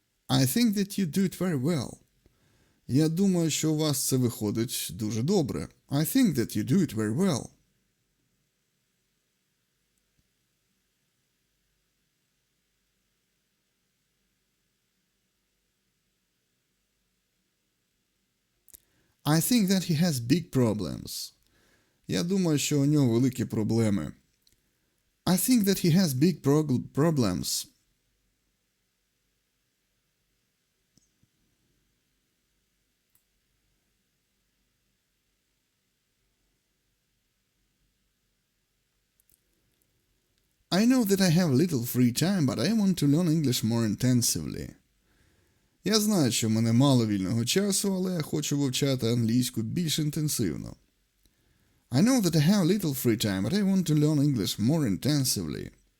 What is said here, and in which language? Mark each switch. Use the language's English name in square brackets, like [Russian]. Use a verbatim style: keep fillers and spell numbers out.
[English] I think that you do it very well. [Ukrainian] Я думаю, що у вас це виходить дуже добре. [English] I think that you do it very well. I think that he has big problems. [Ukrainian] Я думаю, що у нього великі проблеми. [English] I think that he has big prog- problems. I know that I have little free time, but I want to learn English more intensively. [Ukrainian] Я знаю, що в мене мало вільного часу, але я хочу вивчати англійську більш інтенсивно. [English] I know that I have little free time, but I want to learn English more intensively.